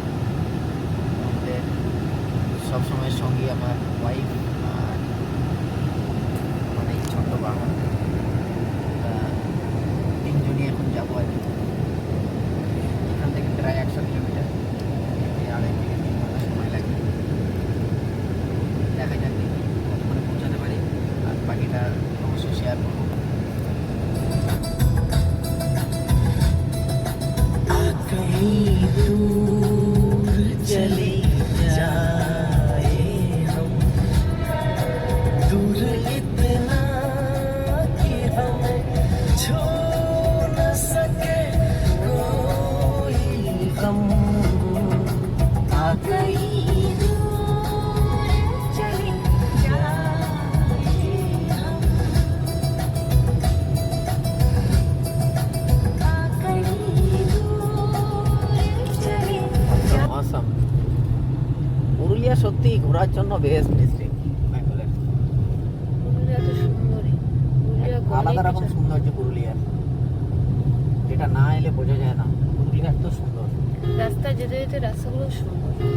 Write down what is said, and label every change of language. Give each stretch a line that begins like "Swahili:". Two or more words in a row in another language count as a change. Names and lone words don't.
Bangla: আমাদের সবসময়ের সঙ্গী আমার ওয়াইফ আর আমার এই ছোট্ট বাগান, তিনজনই এখন যাবো আর কি। এখান থেকে প্রায় 100 কিলোমিটার, 2.5 থেকে 3 ঘন্টা সময় লাগে। দেখা যাক ওখানে পৌঁছাতে পারি, আর বাকিটা অবশ্যই শেয়ার করবো।
Hindi: चले जाए हम दूर इतना कि हमें छू न सके कोई गम। आ गई दूर चले जाए हम, आ गई दूर चले।
Bangla: অসাম। পুরুলিয়া সত্যি ঘোরার জন্য
English: best district
Bangla: বেঙ্গলের। পুরুলিয়া তো সুন্দরই, পুরুলিয়া আলাদা অনেক রকম কিছু। সৌন্দর্য পুরুলিয়ার, যেটা না এলে বোঝা যায় না। পুরুলিয়া এত সুন্দর, রাস্তা যেতে যেতে রাস্তাগুলো সুন্দর।